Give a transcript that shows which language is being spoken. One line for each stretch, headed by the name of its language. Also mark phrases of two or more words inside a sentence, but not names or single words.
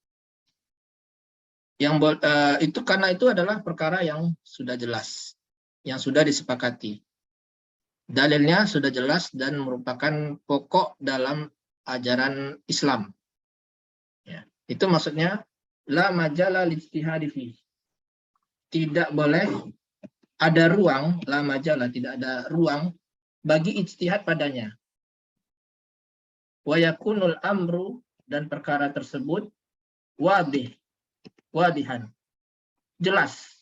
Indonesian: Itu karena itu adalah perkara yang sudah jelas, yang sudah disepakati. Dalilnya sudah jelas dan merupakan pokok dalam ajaran Islam. Ya, itu maksudnya
Arabic: لا مجال للاجتهاد فيه.
Indonesian: Tidak boleh ada ruang,
Arabic: لا مجال,
Indonesian: tidak ada ruang bagi ijtihad padanya.
Arabic: ويكون الأمر,
Indonesian: dan perkara tersebut wadihan, jelas.